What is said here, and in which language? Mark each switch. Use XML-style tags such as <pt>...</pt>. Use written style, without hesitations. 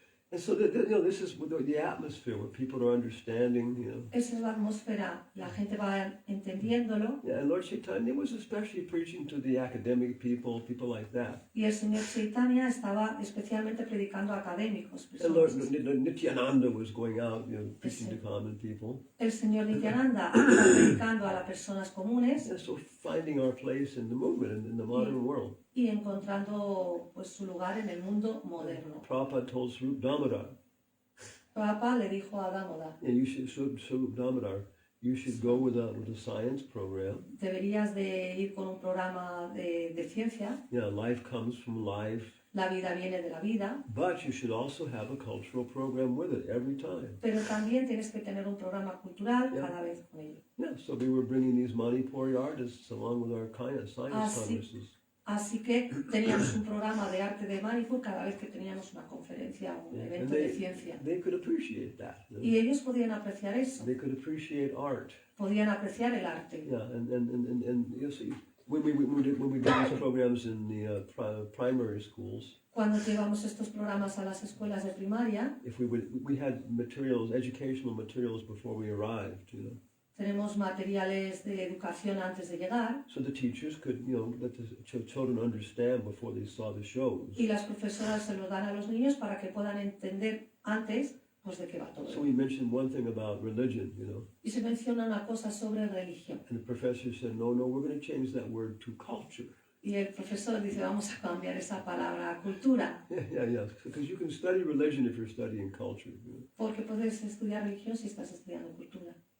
<en>And so, this is the atmosphere where people are understanding,</en> <es>Esa es la atmósfera, la gente va entendiéndolo.</es> <en>Yeah, and Lord Chaitanya was especially preaching to the academic people like that.</en> <es>Y el señor Chaitanya estaba especialmente predicando a académicos.</es> <en>And Lord</en> <es>Personas.</es> <en>Nityananda was going out, preaching to common people.</en> <es>El señor Nityananda estaba predicando a las personas comunes</es> <en>And so finding our place in the movement, in the modern world.</en> <es>y encontrando pues, su lugar en el mundo moderno.</es> <en>Prabhupada told Swarup Damodar,</en> <es>Prabhupada le dijo a Damodar,</es> <en>and you should, Swarup Damodar, you should go with a science program.</en> <es>deberías de ir con un programa de ciencia.</es> <en>Yeah, life comes from life.</en> <es>La vida viene de la vida,</es> <en>But you should also have a cultural program with it every time.</en> <es>pero también tienes que tener un programa cultural cada vez con ello.</es> <en>Yeah, so we were bringing these Manipuri artists along with our science</en> <es>sí.</es> <en>congresses.</en> <es>Así que teníamos un programa de arte de Manipur cada vez que teníamos una conferencia o un</es> <en>Yeah,</en> <es>evento</es> <en>and</en> <es>de ciencia.</es> <en>they could appreciate that.</en> <es>Y ellos podían apreciar eso,</es> <en>They could appreciate art.</en> <es>podían apreciar el arte.</es> <en>Yeah, and you see, when we did these programs in the primary schools,</en> <es>Cuando llevamos estos programas a las escuelas de primaria,</es> <en>if we had educational materials before we arrived,</en> <es>tenemos materiales de educación antes de llegar</es> <en>so the teachers could, let the children understand before they saw the shows.</en> <es>y las profesoras se los dan a los niños para que puedan entender antes pues de qué va todo.</es> <en>So we mentioned one thing about religion,</en> <es>Y se menciona una cosa sobre religión.</es> <en>and the professor said, no, we're going to change that word to culture.</en> <es>Y el profesor dice, vamos a cambiar esa palabra a cultura,</es> <en>Yeah. Because you can study religion if you're studying culture. You know?</en> <es>porque puedes estudiar religión si estás estudiando cultura.</es>